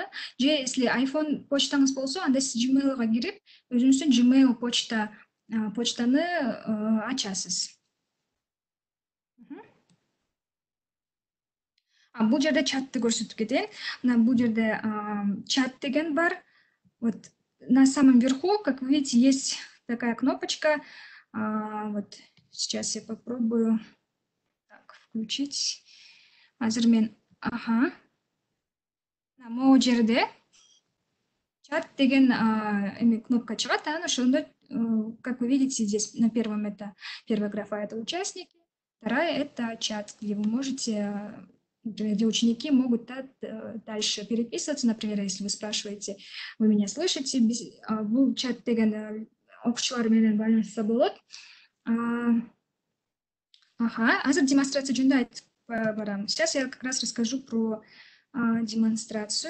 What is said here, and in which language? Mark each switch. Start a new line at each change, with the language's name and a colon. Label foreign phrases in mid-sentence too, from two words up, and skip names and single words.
Kyrgyz: Же если iPhone почтаңыз болсо, анда сиз Gmail'га кирип, өзүңүздүн Gmail почтаны ачасыз. Бул жерде чатты көрсөтүп кетейин. Мына бул жерде чат деген бар.
Russian: Вот на самом верху, как вы видите, есть такая кнопочка. Вот сейчас я попробую так включить.
Kyrgyz: Азыр мен, могу жерде чат деген кнопка чыгат, анан ошондо,
Russian: как вы видите, здесь на первом это первая графа это участники, вторая это чат, где вы можете, где ученики могут дальше переписываться, например, если вы спрашиваете, вы меня слышите,
Kyrgyz: бул чат деген окуучулар менен байланышса болот. Азыр демонстрация жөнүндө айтып барам.
Russian: Сейчас я как раз расскажу про демонстрацию.